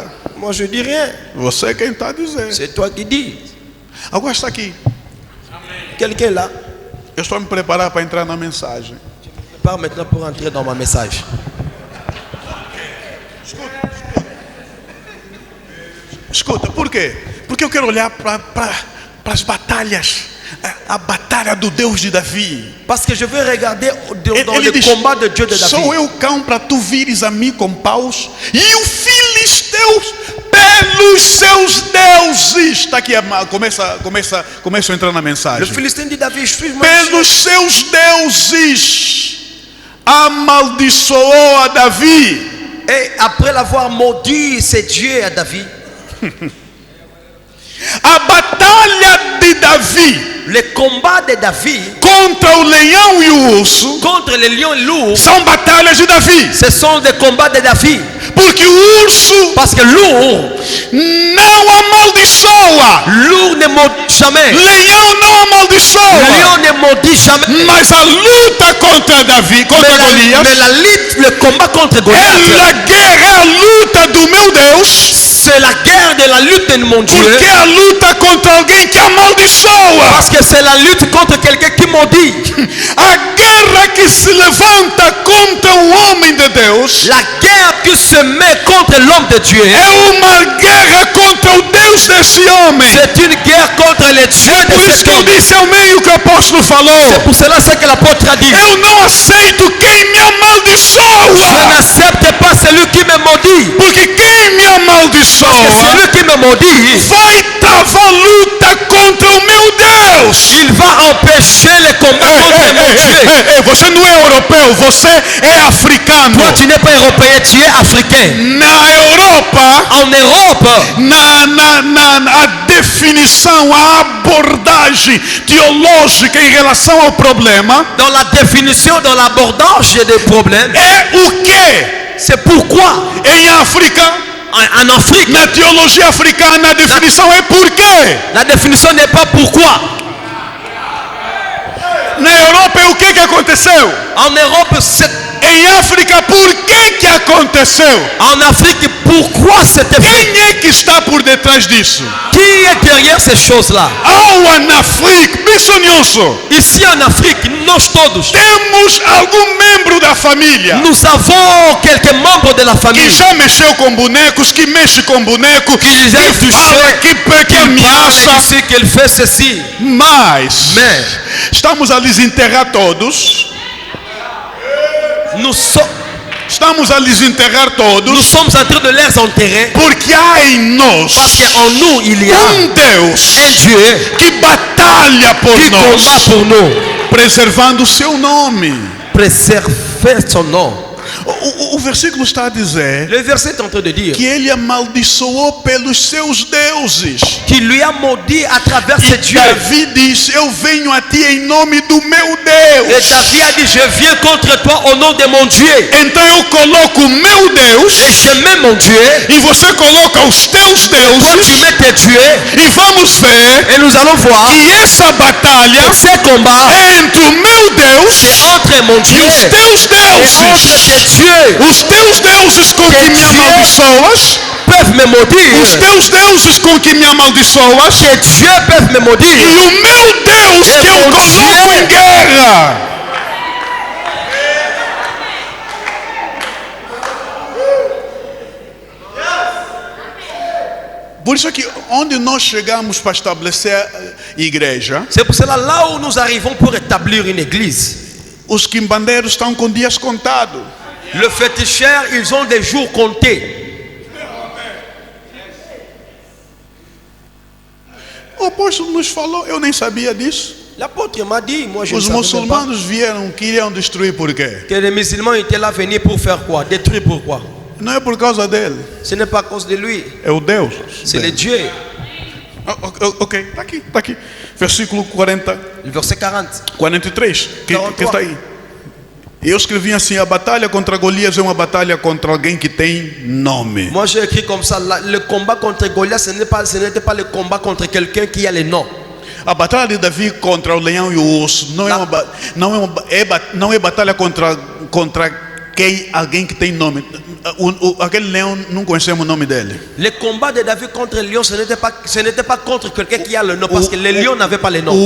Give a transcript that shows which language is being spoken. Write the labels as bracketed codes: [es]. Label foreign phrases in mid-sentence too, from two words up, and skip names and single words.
[fr] Moi, je dis rien. [pt] Você é quem está a dizer. [fr] C'est toi qui dis. [pt] Agora está aqui. [fr] Quelqu'un là. [pt] Eu estou a me preparar para entrar na mensagem. [fr] Je pars maintenant pour entrer dans ma message. [pt] Escuta, por quê? Porque eu quero olhar para as batalhas. A batalha do Deus de Davi. [fr] Parce que je veux regarder dans [pt] Ele [fr] le [pt] diz: [fr] combat de Dieu de David. [pt] sou eu cão para tu vires a mim com paus, e o filisteus pelos seus deuses. Está aqui, começa a entrar na [fr] Le [pt] mensagem. [fr] Philistin dit David, je suis [pt] Pelos seus deuses amaldiçoou a Davi. [fr] Et après l'avoir maudit, c'est Dieu à David. [pt] A batalha de Davi [fr] Le combat de David [pt] contra o leão e o urso [fr] contre les lions et l'ours, [pt] são batalhas de Davi. [fr] ce sont des combats de David. [pt] Porque o urso [fr] Parce que l'ours [pt] não amaldiçoa, [fr] ne maudit jamais. [pt] leão não [fr] Le [pt] amaldiçoa. [fr] lion ne maudit jamais. [pt] Mas a luta contra Davi, contra [fr] Mais [pt] Golias, [fr] la lutte, le combat contre [pt] é [fr] Goliath, [pt] a guerra, é a luta do meu Deus. [fr] c'est la guerre de la lutte de mon Dieu. [pt] Porque é a luta contra alguém que amaldiçoa. [fr] Parce que c'est la lutte contre quelqu'un qui maudit. [pt] A guerra que se levanta contra o homem de Deus [fr] La guerre qui se met contre l'homme de Dieu, [pt] é uma guerra contra o Deus desse homem. [fr] c'est une guerre contre les dieux [pt] É [fr] de [pt] por isso [fr] cet [pt] que eu [fr] homme. [pt] disse ao meio que o apóstolo falou: [fr] C'est pour cela que l'apôtre a dit, [pt] eu não aceito quem me [fr] je [pt] amaldiçoa. [fr] n'accepte pas celui qui me maudit. [pt] Porque quem me [fr] Parce que [pt] amaldiçoa [fr] celui qui me maudit, [pt] vai travar luta contra o meu Deus. [fr] il va empêcher le combat contre mon Dieu. [pt] Você não é europeu, você é africano. [fr] Toi, tu n'es pas européen, tu es africain. [pt] Na Europa, [fr] En Europe, [pt] a definição, a abordagem teológica em relação ao problema [fr] dans la définition, dans l'abordage des problèmes, [pt] é o que? [fr] c'est pourquoi [pt] Em África, [fr] en Afrique, [pt] na teologia africana, a definição é por quê? [fr] la définition n'est pas pourquoi. [pt] Na Europa é o que aconteceu? [fr] En Europe, c'est [pt] Em África, por que aconteceu? [fr] En Afrique, pourquoi c'était fait? [pt] Quem é que está por detrás disso? [fr] Qui est derrière ces choses-là? [pt] Na África, missionioso. [fr] Ici en Afrique, [pt] nós todos, Temos algum membro da família [fr] nous avons quelques membres de la [pt] que [fr] famille [pt] já mexeu com bonecos, que mexe com boneco, [fr] qui já [pt] que fala, que ameaça. [fr] parle ici, qu'il fait ceci. [pt] Mas [fr] Mais [pt] estamos a lhes enterrar todos. [fr] nous [pt] Estamos a lhes enterrar todos. [fr] sommes en train de les enterrer [pt] Porque há em nós [fr] parce qu'en nous, il y a [pt] Deus [fr] un Dieu [pt] que batalha por [fr] qui combat [pt] nós, [fr] pour nous. [pt] preservando o seu nome. [fr] Préserver son nom. [pt] O versículo está a dizer [fr] Le verset est en train de dire [pt] que ele amaldiçoou pelos seus deuses. [fr] qu'il lui a maudit à travers [pt] E [fr] ses dieux. [pt] Davi diz: eu venho a ti em nome do meu [fr] Et [pt] Deus. [fr] David a dit, je viens contre toi au nom de mon Dieu. [pt] Então eu coloco o meu [fr] Et [pt] Deus [fr] je mets mon Dieu. [pt] e você coloca os teus [fr] Toi, tu [pt] deuses. [fr] mets tes dieux. [pt] E vamos ver [fr] Et nous allons voir [pt] que essa batalha [fr] que ces combats [pt] é entre o meu Deus [fr] entre mon Dieu [pt] e os teus [fr] et entre [pt] deuses. [fr] tes dieux [pt] Os teus deuses com que me amaldiçoas, [fr] peuvent me maudire. [pt] os teus deuses com que me amaldiçoas, [fr] Que Dieu peuvent me [pt] e [fr] maudire. [pt] o meu Deus que eu coloco em guerra. Por isso que onde nós chegamos para estabelecer a igreja, [fr] C'est pour cela, là où nous arrivons pour établir une église, [pt] os quimbandeiros estão com dias contados. [fr] le féticheur, ils ont des jours comptés. [pt] O apóstolo nos falou, eu nem sabia disso. [fr] L'apôtre m'a dit, moi je ne [pt] Os [fr] savais même pas, [pt] muçulmanos vieram, queriam destruir por quê? [fr] que les musulmans étaient là venir pour faire quoi? Détruire pourquoi? [pt] Não é por causa dele, [fr] Ce n'est pas à cause de lui, [pt] é o Deus. [fr] c'est le Dieu. [pt] Ok, está aqui. Versículo 40, [fr] Le verset 40. [pt] 43, que está aí. Eu escrevi assim: a batalha contra Golias é uma batalha contra alguém que tem nome. [fr] Moi j'ai écrit comme ça, le combat contre Goliath, ce n'était pas le combat contre quelqu'un qui a le nom. [pt] A batalha de Davi contra o leão e o urso não é batalha contra alguém que tem nome. Aquele leão não conhecemos o nome dele. [fr] Le combat de David contre le lion, ce n'était pas contre quelqu'un qui a le nom, parce que le lion n'avait pas le nom.